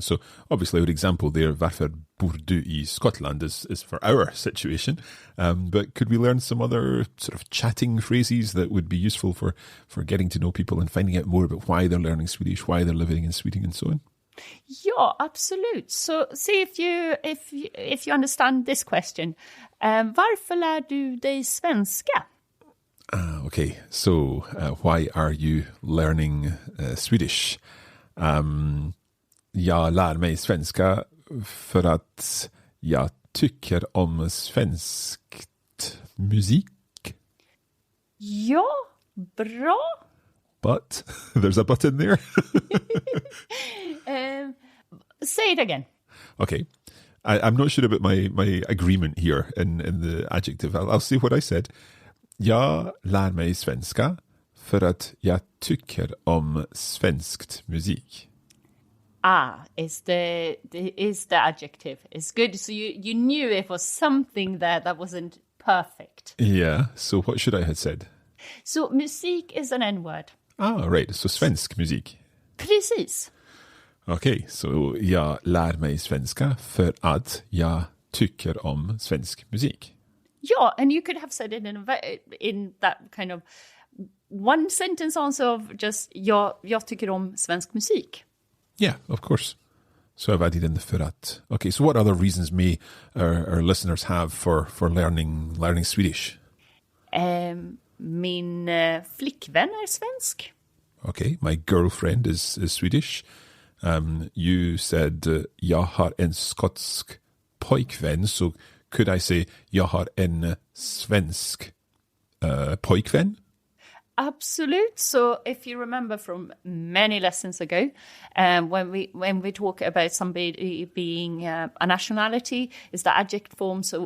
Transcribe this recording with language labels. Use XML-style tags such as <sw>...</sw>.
<en>So obviously our example there,</en> <sv>varför bor du i Scotland,</sv> <en>is for our situation. But could we learn some other sort of chatting phrases that would be useful for getting to know people and finding out more about why they're learning Swedish, why they're living in Sweden and so on?</en> <sv>Ja, absolut.</sv> <en>So see if you understand this question.</en> <sv>Varför lär du dig svenska?</sv> <en>Okay, so why are you learning Swedish?</en> <sv>Jag lär mig svenska för att jag tycker om svenskt musik. Ja, bra.</sv> <en>But, there's a but in there. Say it again. Okay. I'm not sure about my agreement here in the adjective. I'll see what I said.</en> <sv>Jag lär mig svenska för att jag tycker om svenskt musik.</sv> <en>Is the adjective. It's good. So you knew it was something there that wasn't perfect. Yeah, so what should I have said? So musik is an N-word. Right. So svensk musik.</en> <sv>Precis. Okay, so jag lär mig svenska för att jag tycker om svensk musik.</sv> <en>Yeah, and you could have said it in that kind of one sentence answer of just</en> <sv>jag tycker om svensk musik.</sv> <en>Yeah, of course. So I've added in the för att. Okay, so what other reasons may our listeners have for learning Swedish?</en> <sv>Min flickvän är svensk.</sv> <en>Okay, my girlfriend is Swedish. You said</en> <sv>jag har en skotsk pojkvän,</sv> <en>so could I say</en> <sv>jag har en svensk pojkvän?</sv> <en>Absolute. So if you remember from many lessons ago, when we talk about somebody being a nationality, is the adjective form.</en>